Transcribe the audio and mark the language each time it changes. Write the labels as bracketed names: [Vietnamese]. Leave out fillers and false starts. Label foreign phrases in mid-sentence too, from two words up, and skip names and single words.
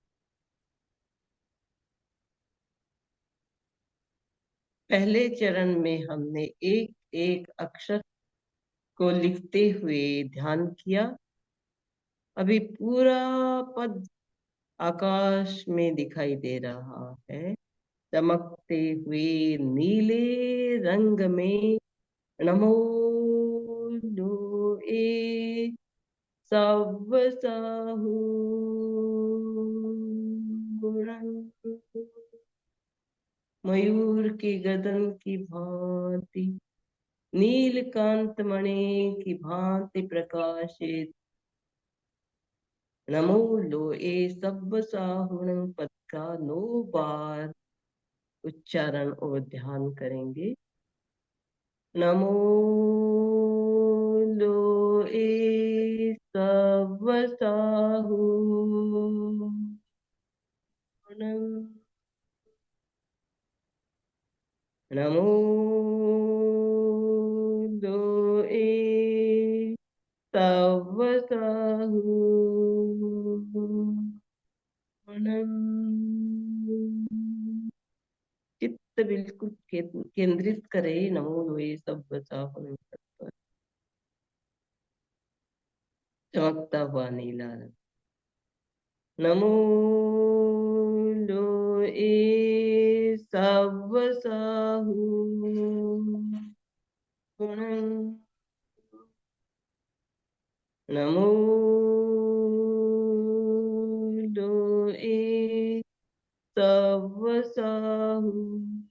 [Hindi] पहले चरण में हमने एक एक अक्षर को लिखते हुए ध्यान किया। अभी पूरा पद आकाश में दिखाई दे रहा है। चमकते हुए नीले रंग में [Prakrit languages] नमो लोए सव [Hindi] साहू मयूर की गर्दन की भांति नीलकांत मणि की भांति प्रकाशित [Prakrit languages] नमो लोए सब साहुण [Hindi] पद का 9 बार उच्चारण और ध्यान करेंगे। [Prakrit languages] नमो लोए सब साहुण। नमो लोए सब साहुण। [Hindi] चित्त बिल्कुल केंद्रित करे [Prakrit languages] नमो लोए सब साहुण [Hindi] पर। चमकता हुआ नीला रंग। [Prakrit languages] नमो लोए सब साहुण। नमो लोए सब साहुण।